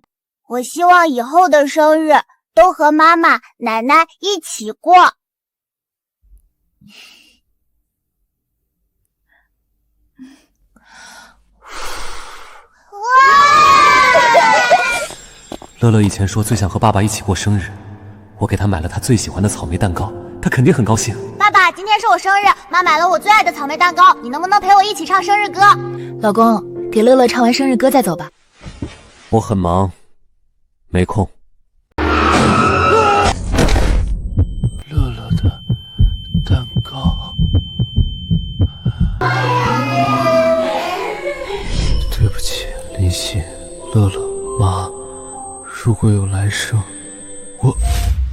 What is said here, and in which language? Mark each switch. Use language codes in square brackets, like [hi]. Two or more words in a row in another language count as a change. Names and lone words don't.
[zh] 我希望以後的生日都和媽媽、奶奶一起過。樂樂以前說最想和爸爸一起過生日，我給他買了他最喜歡的草莓蛋糕，他肯定很高興。爸爸，今天是我生日，媽買了我最愛的草莓蛋糕，你能不能陪我一起唱生日歌？老公，給樂樂唱完生日歌再走吧。我很忙， 沒空。樂樂的蛋糕，对不起，林夕、樂樂、媽，如果有来生，我。